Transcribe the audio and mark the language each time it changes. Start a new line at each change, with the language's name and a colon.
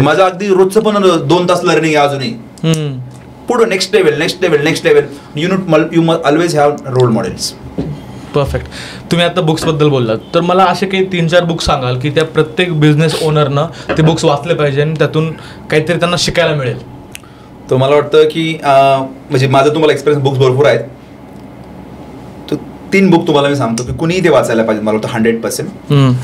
Marathi: माझं अगदी रोजचं पण 2 तास लर्निंग आहे अजूनही. पुढे next level.
English: You must always have role models. Perfect.
Marathi: तुम्ही आता बुक्सबद्दल बोललात, तर मला असे काही 3-4 बुक्स सांगाल की त्या प्रत्येक बिझनेस ओनरनं ते बुक्स वाचले पाहिजे आणि त्यातून काहीतरी त्यांना शिकायला मिळेल. तर मला वाटतं की म्हणजे माझं तुम्हाला एक्सपिरियन्स बुक्स भरपूर आहेत. तर 3 बुक तुम्हाला मी सांगतो की कुणीही ते वाचायला पाहिजे. मला वाटतं 100%.